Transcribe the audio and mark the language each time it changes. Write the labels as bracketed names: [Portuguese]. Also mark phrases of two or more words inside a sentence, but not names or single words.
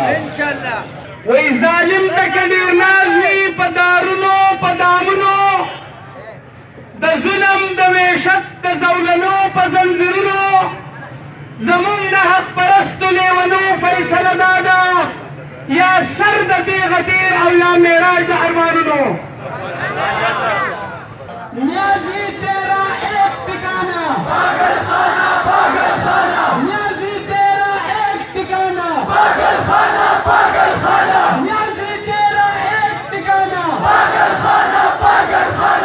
[Pashto] وی ظالم ته که ډېر ناز وي په دارونو په دامونو د ظلم د وحشت د زولنو په زنځیرونو زمونږ د حق پرستو لیونو فیصله دا ده یا سر د تیغه تیر او یا معراج د ارمانونو. [Urdu] نیازی تیرا ایک ٹھکانا پاگل خانہ پاگل خانہ، نیازی تیرا ایک ٹھکانا پاگل خانہ پاگل خانہ، نیازی تیرا ایک ٹھکانا پاگل خانہ پاگل خانہ.